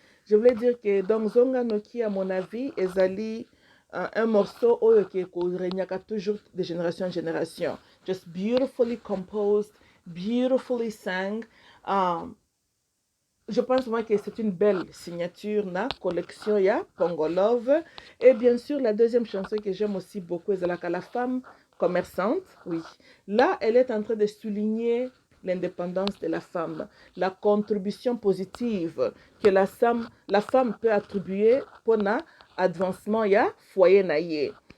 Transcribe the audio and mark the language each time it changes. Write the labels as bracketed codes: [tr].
[fr] je voulais dire que dans Zonga Noki, à mon avis, ezali un morceau qui renyaka toujours de génération en génération. [en] Just beautifully composed, beautifully sang. [fr] Um, je pense moi que c'est une belle signature na collection ya Pongo Love. Et bien sûr, la deuxième chanson que j'aime aussi beaucoup, c'est la femme commerçante. Oui. Là, elle est en train de souligner l'indépendance de la femme, la contribution positive que la femme peut attribuer pour l'avancement ya foyer [ln] na ye.